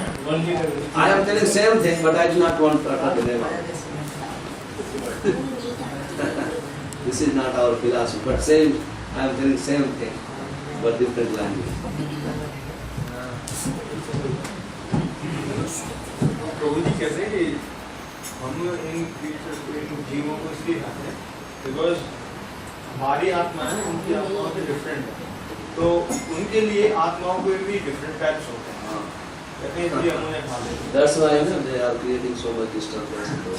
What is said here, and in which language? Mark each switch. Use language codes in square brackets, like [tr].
[en] only the I am telling same thing, but I do not want to utter the name. This is not our philosophy, but same. I am telling same thing, but different language. [hi] प्रभु जी कहते हैं कि हम इन creatures को, इन जीवों को इसलिए खाते हैं बिकॉज हमारी आत्मा है उनकी आत्माओं से डिफरेंट है, तो उनके लिए आत्माओं को भी डिफरेंट टाइप्स होते हैं, कहते हैं इसलिए हम उन्हें खा लेते हैं। [en] That's why they are creating so much disturbance.